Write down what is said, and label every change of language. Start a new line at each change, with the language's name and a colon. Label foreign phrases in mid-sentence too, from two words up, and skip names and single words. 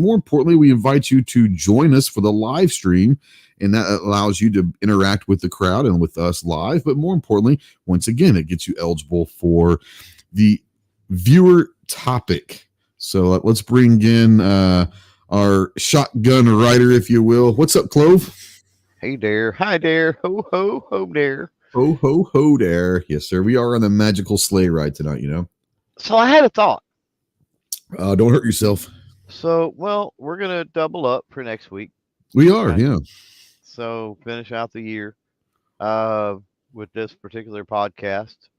English: More importantly, we invite you to join us for the live stream, and that allows you to interact with the crowd and with us live. But more importantly, once again, it gets you eligible for the viewer topic. So let's bring in our shotgun rider, if you will. What's up, Clove? Hey there. Hi there. Ho, ho, ho there. Ho, ho, ho there. Yes, sir. We are on the magical sleigh ride tonight, you know. So I had a thought. Don't hurt yourself. So, well, we're going to double up for next week. We are, yeah. So finish out the year with this particular podcast.